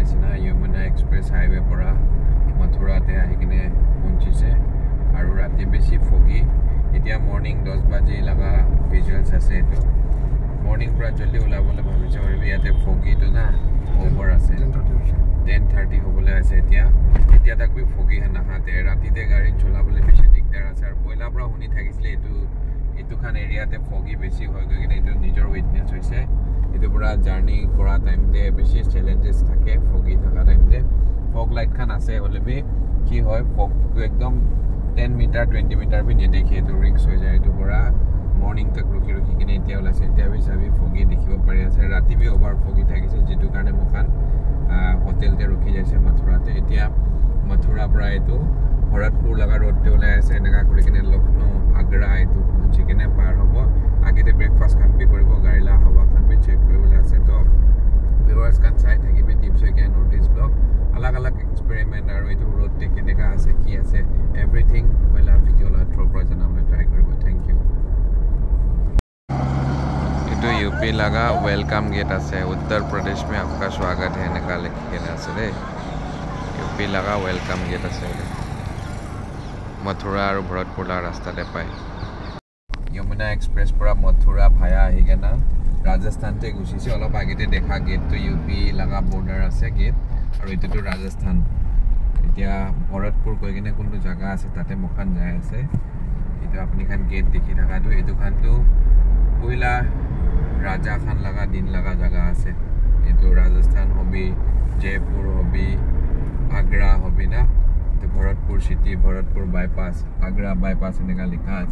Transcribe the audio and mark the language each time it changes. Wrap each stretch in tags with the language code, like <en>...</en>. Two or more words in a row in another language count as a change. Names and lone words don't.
<nag>Yamuna Express Highway pora Mathura te ahikine punchise aru rati beshi foggy etia morning 10 baje laga visuals ase to morning pura jaldi ulabole bhabiche aru yate foggy to na over ase 10:30 hobole ase etia tak bi foggy na hate rati te gari cholabole beshi dikdar ase aru poila pura huni thakisle etu khan area te foggy beshi hoy gine etu nijor witness hoise etu pura journey kora time te beshi challenges thake foggy thaka time te</nag> <en>fog light</en> <nag>khan ase hole bi ki hoy fog to ekdom 10 meter 20 meter bhi nedekhe to risk ho jay to pura morning tak ruki kine etia ola se etia bi sabi foggy dekhibo pari ase rati bi over foggy thakise jitu karone mokhan hotel te ruki jaise Mathura te etia Mathura pura etu Bharatpur laga road te ola ase enaka kori kine Lucknow Agra etu phuchi kine par hobo age te breakfast khan bi koribo gari la hawa khan bi check koribole ase to viewers kan sai thakibe tips hoike notice blog alag alag experiment aru etu road te keneka ase ki ase everything wela video la throw pra janamle try koribo</nag> <en>thank you</en> <nag>etu UP laga</nag> <en>welcome gate</en> <nag>ase</nag> <hi>Uttar Pradesh mein aapka swagat hai</hi> <nag>eneka likhina ase re UP laga</nag> <en>welcome gate</en> <nag>ase Mathura aru Bharatpur la rasta te pai Yamuna Express pura Mathura bhaya ahigena Rajasthan te gushise olop agite dekha gate to UP laga border ase gate aru etu to Rajasthan etia Bharatpur koi kine kuntu jaga ase tate mokhan jai ase etu apni khan gate dekhi thaka to etu khan to poila raja khan laga din laga jaga ase etu Rajasthan hobi Jaipur hobi Agra hobi na to Bharatpur city Bharatpur bypass Agra bypass eneka likha ase</nag>